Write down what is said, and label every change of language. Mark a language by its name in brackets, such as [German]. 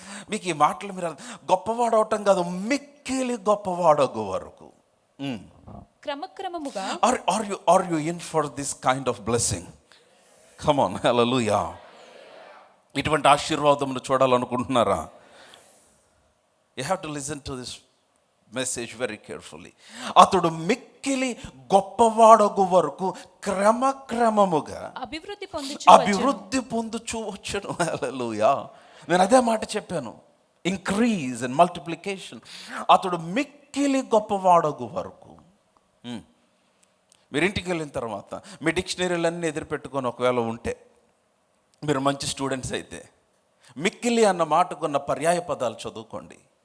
[Telugu] మీకు ఈ మాటలు మీరు గొప్పవాడవటం కాదు, మిక్కిలి గొప్పవాడగు వరకు. క్రమక్రమముగా. [English] Are you in for this kind of blessing? Come on, hallelujah. [Telugu] ఇటువంటి ఆశీర్వాదమును చూడాలనుకుంటున్నారా? [English] You have to listen to this message very carefully. [Telugu] అతడు మిక్కిలి గొప్పవాడగు వరకు క్రమక్రమముగా అభివృద్ధి పొందుచూ వచ్చును. హల్లెలూయా. నేను అదే మాట చెప్పాను, [English] Increase and multiplication. [Telugu] అతడు మిక్కిలి గొప్పవాడగు వరకు. మీరు ఇంటికి వెళ్ళిన తర్వాత మీ డిక్షనరీలన్నీ ఎదురుపెట్టుకొని ఒకవేళ ఉంటే, మీరు మంచి స్టూడెంట్స్ అయితే మిక్కిలి అన్న మాటకు ఉన్న పర్యాయ పదాలు చదువుకోండి.